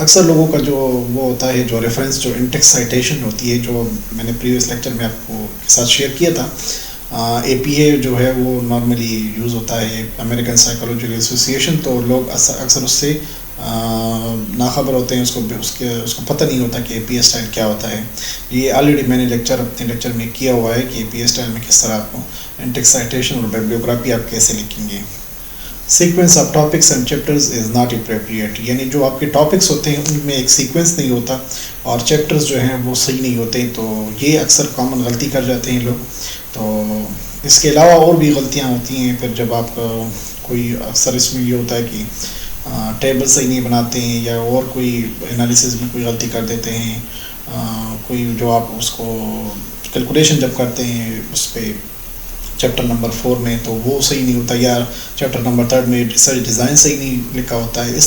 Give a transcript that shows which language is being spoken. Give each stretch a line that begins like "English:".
Urdu: اکثر لوگوں کا جو وہ ہوتا ہے, جو ریفرنس جو انٹیکس سائٹیشن ہوتی ہے, جو میں نے پریویس لیکچر میں آپ کو کے ساتھ شیئر کیا تھا, اے پی اے جو ہے وہ نارملی یوز ہوتا ہے, امریکن سائیکولوجیکل ایسوسیشن. تو لوگ اکثر اس سے ناخبر ہوتے ہیں, اس کو پتہ نہیں ہوتا کہ اے پی اے اسٹائل کیا ہوتا ہے. یہ آلریڈی میں نے اپنے لیکچر میں کیا ہوا ہے کہ اے پی اے اسٹائل میں کس طرح آپ کو انٹیکس سائٹیشن اور بیبلیوگرافی آپ کیسے لکھیں گے.
English: Sequence of topics and chapters is not appropriate.
Urdu: یعنی جو آپ کے ٹاپکس ہوتے ہیں ان میں ایک سیکوینس نہیں ہوتا اور چیپٹرز جو ہیں وہ صحیح نہیں ہوتے. تو یہ اکثر کامن غلطی کر جاتے ہیں لوگ. تو اس کے علاوہ اور بھی غلطیاں ہوتی ہیں. پھر جب آپ کوئی, اکثر اس میں یہ ہوتا ہے کہ ٹیبل صحیح نہیں بناتے ہیں, یا اور کوئی انالیسز میں کوئی غلطی کر دیتے ہیں, کوئی جو آپ اس کو کیلکولیشن جب کرتے ہیں اس پہ چیپٹر نمبر 4 میں, تو وہ صحیح نہیں ہوتا, یا چیپٹر نمبر 3 میں ریسرچ ڈیزائن صحیح نہیں لکھا ہوتا ہے.